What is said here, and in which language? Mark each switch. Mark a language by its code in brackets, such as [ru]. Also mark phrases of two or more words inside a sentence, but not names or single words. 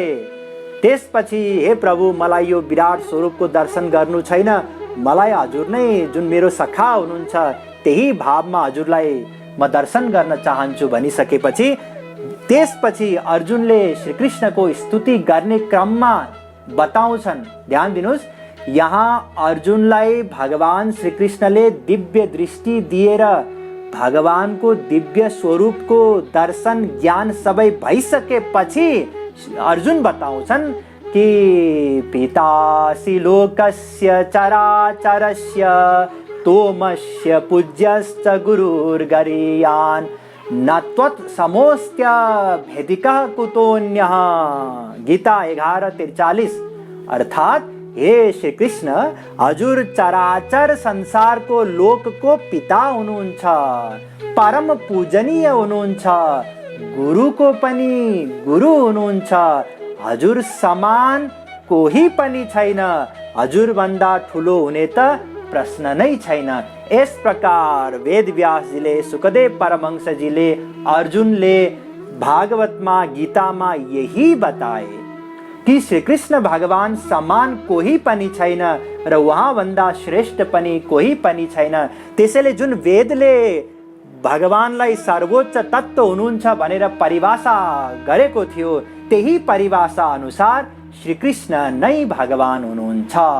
[ne] त्यसपछि, हे प्रभु, मलाई यो विराट स्वरूपको दर्शन गर्नु छैन, मलाई हजुर नै जुन मेरो सखा हुनुहुन्छ त्यही भावमा हजुरलाई म दर्शन गर्न चाहन्छु भनिसकेपछि त्यसपछि अर्जुनले श्रीकृष्णको स्तुति गर्ने क्रममा बताउँछन्। ध्यान दिनुस्, यहाँ अर्जुनलाई भगवान श्रीकृष्णले दिव्य दृष्टि दिएर भगवानको दिव्य स्वरूपको दर्शन ज्ञान सबै भइसकेपछि अर्जुन बताउँछन् कि [sa] पितासि लोकस्य चराचरस्य तोमस्य पूज्यश्च गुरुर्गरीयान् न त्वत् समोऽस्त्य भेदिकः कुतोऽन्यः। [ne] गीता 11:43। अर्थात् हे श्रीकृष्ण, हजुर चराचर संसारको लोकको पिता हुनुहुन्छ, परम पूजनीय हुनुहुन्छ, गुरुको पनि गुरु हुनुहुन्छ, हजुर समान कोही पनि छैन, हजुरभन्दा ठुलो हुने त प्रश्न नै छैन। [hi] इस प्रकार [ne] वेदव्यासजीले, सुखदेव परमहंसजीले, अर्जुनले भागवतमा, गीतामा यही बताए कि श्री कृष्ण भगवान समान कोही पनि छैन र उहाँभन्दा श्रेष्ठ पनि कोही पनि छैन। त्यसैले जुन वेदले भगवानलाई सर्वोच्च तत्त्व हुनुहुन्छ भनेर परिभाषा गरेको थियो, त्यही परिभाषा अनुसार श्री कृष्ण नै भगवान हुनुहुन्छ।